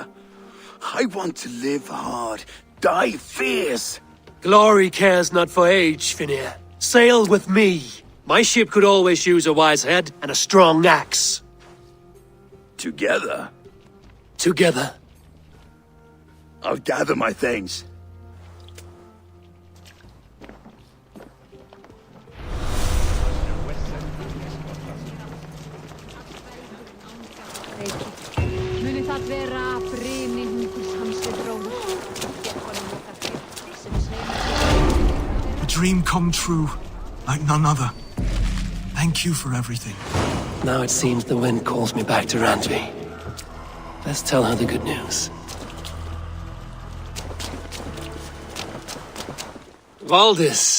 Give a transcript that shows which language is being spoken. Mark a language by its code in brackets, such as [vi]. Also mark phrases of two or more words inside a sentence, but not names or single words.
[en] I want to live hard, die fierce. Glory cares not for age, Finir. Sail with me. My ship could always use a wise head and a strong axe. Together? Together. I'll gather my things. [is] Muni það vera brimi hungurs hans við bróður. [en] A dream come true, like none other. Thank you for everything. Now it seems the wind calls me back to Randvi. Let's tell her the good news. Valdis!